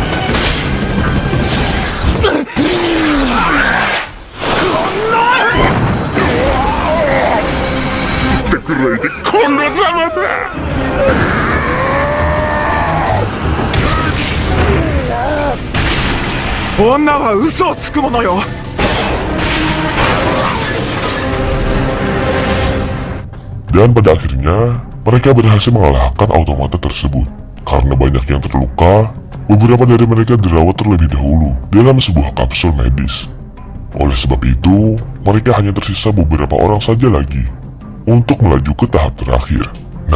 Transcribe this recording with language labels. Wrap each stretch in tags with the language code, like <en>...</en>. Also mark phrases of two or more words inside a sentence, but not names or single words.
<ja>くらいでこんなざまだ。女は嘘をつくものよ。</ja> <id>Dan pada akhirnya, mereka berhasil mengalahkan automata tersebut. Karena banyak yang terluka, beberapa dari mereka dirawat terlebih dahulu dalam sebuah kapsul medis. Oleh sebab itu, mereka hanya tersisa beberapa orang saja lagi untuk melaju ke tahap terakhir.</id>